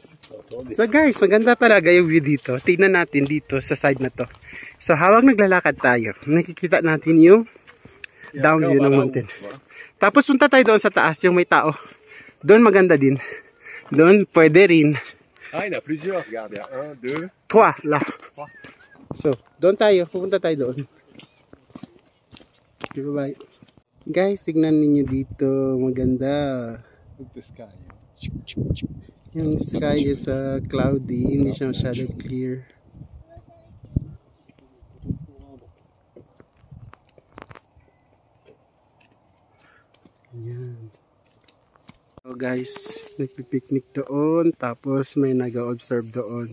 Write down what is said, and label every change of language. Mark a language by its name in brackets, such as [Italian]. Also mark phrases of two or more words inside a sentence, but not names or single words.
[English] So guys, [Filipino] maganda talaga yung view dito. Tingnan natin dito sa side na to. So habang naglalakad tayo, nakikita natin yung [English] down view [Filipino] ng mountain. Tapos punta tayo doon sa taas, yung may tao. Doon maganda din. Doon pwede rin. [French] Ah, il y en a plusieurs. Regarde, il y a 1, 2, 3 là. 3. [Filipino] So, doon tayo. Pupunta tayo doon. [English] Okay, bye. [Filipino] Guys, tignan niyo dito. Maganda. [English] Look the sky. Yung sky is cloudy. [Filipino] Hindi siya masyado clear. Ayan. [English] So guys, [Filipino] nagpipiknik doon. Tapos may nag-observe doon.